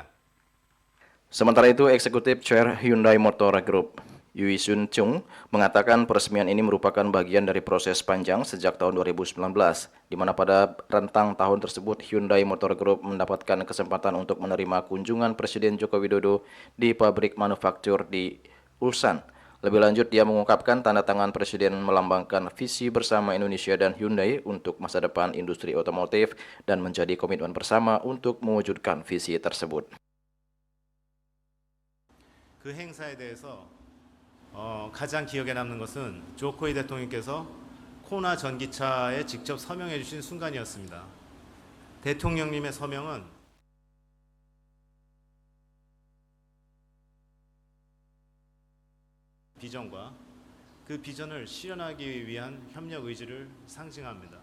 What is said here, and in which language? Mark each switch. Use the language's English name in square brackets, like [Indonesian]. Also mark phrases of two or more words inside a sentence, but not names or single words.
[Indonesian] Sementara itu, Eksekutif Chair Hyundai Motor Group, Yui Sun Chung, mengatakan peresmian ini merupakan bagian dari proses panjang sejak tahun 2019, di mana pada rentang tahun tersebut Hyundai Motor Group mendapatkan kesempatan untuk menerima kunjungan Presiden Joko Widodo di pabrik manufaktur di Ulsan. Lebih lanjut, dia mengungkapkan tanda tangan Presiden melambangkan visi bersama Indonesia dan Hyundai untuk masa depan industri otomotif dan menjadi komitmen bersama untuk mewujudkan visi tersebut. [Korean] 그 행사에 대해서 가장 기억에 남는 것은 조코이 대통령께서 코나 전기차에 직접 서명해 주신 순간이었습니다. 대통령님의 서명은 비전과 그 비전을 실현하기 위한 협력 의지를 상징합니다.